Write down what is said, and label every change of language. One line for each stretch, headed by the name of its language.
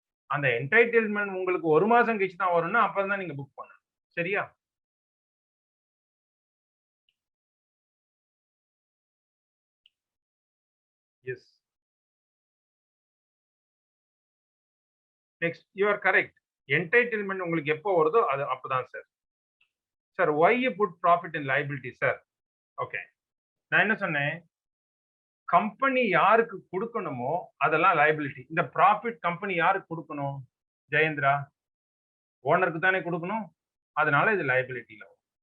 Tamil: அந்த என்டைட்டில்மெண்ட் உங்களுக்கு 1 மாசம் கழிச்சு தான் வரும்னா அப்பதான் நீங்க புக் பண்ணணும். சரியா?
English: Yes, next, you are correct.
Tamil: Entitlement உங்களுக்கு எப்போ வருதோ அது அப்பதான் sir.
English: Sir, why you put profit in liability sir?
Tamil: Okay, நான் என்ன சொன்னேன், கம்பெனி யாருக்கு கொடுக்கணுமோ அதெல்லாம் லைபிலிட்டி. இந்த ப்ராஃபிட் கம்பெனி யாருக்கு கொடுக்கணும்? ஜெயேந்திரா, ஓனருக்கு தானே கொடுக்கணும். அதனால இது லைபிலிட்டியில வரும்.